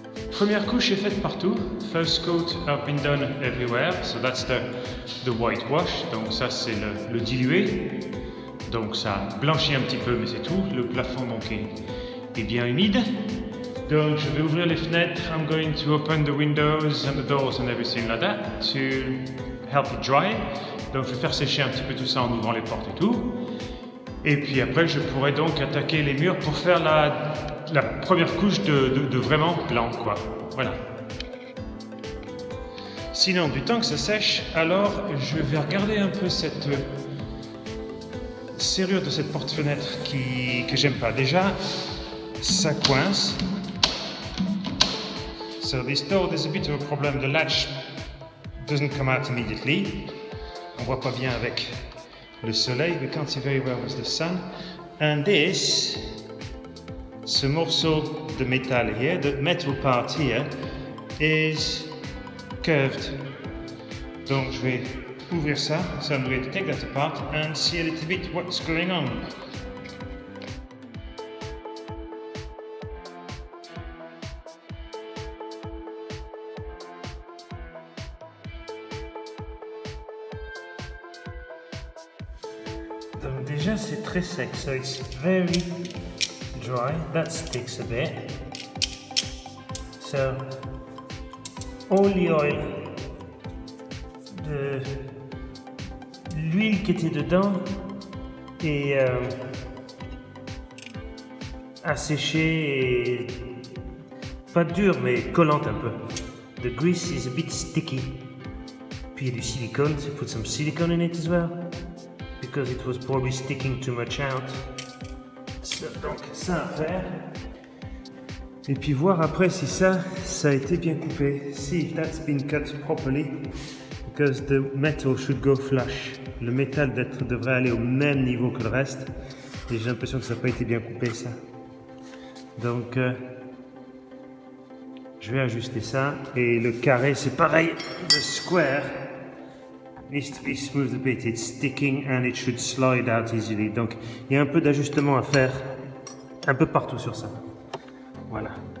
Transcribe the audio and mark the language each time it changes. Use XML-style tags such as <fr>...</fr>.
<fr>Première couche est faite partout.</fr> <en>First coat has been done everywhere. So that's the whitewash.</en> <fr>Donc ça c'est le dilué. Donc ça blanchit un petit peu mais c'est tout. Le plafond donc est bien humide. Donc je vais ouvrir les fenêtres.</fr> <en>I'm going to open the windows and the doors and everything like that to help it dry.</en> <fr>Donc je vais faire sécher un petit peu tout ça en ouvrant les portes et tout. Et puis après je pourrai donc attaquer les murs pour faire la première couche de vraiment blanc, quoi. Voilà. Sinon, du temps que ça sèche, alors je vais regarder un peu cette serrure de cette porte-fenêtre que j'aime pas. Déjà, ça coince.</fr> <en>So this door, there's a bit of a problem. The latch doesn't come out immediately.</en> <fr>On voit pas bien avec le soleil.</fr> <en>We can't see very well with the sun. And</en> <fr>ce morceau de métal</fr> <en>here, the metal part here, is curved.</en> <fr>Donc je vais ouvrir ça,</fr> <en>so I'm going to take that apart and see a little bit what's going on.</en> <fr>Donc déjà c'est très sec,</fr> <en>so it's very dry. That sticks a bit. So all the oil,</en> <fr>l'huile qui était dedans est asséchée et pas dure mais collante un peu.</fr> <en>The grease is a bit sticky.</en> <fr>Puis il y a du silicone,</fr> <en>so put some silicone in it as well because it was probably sticking too much out.</en> <fr>So, donc ça à faire. Et puis voir après si ça a été bien coupé.</fr> <en>See if that's been cut properly. Because the metal should go flush.</en> <fr>Le métal devrait aller au même niveau que le reste. Et j'ai l'impression que ça n'a pas été bien coupé ça. Donc je vais ajuster ça. Et le carré c'est pareil.</fr> <en>The square needs to be smoothed a bit. It's sticking and it should slide out easily.</en> <fr>Donc il y a un peu d'ajustement à faire un peu partout sur ça. Voilà.</fr>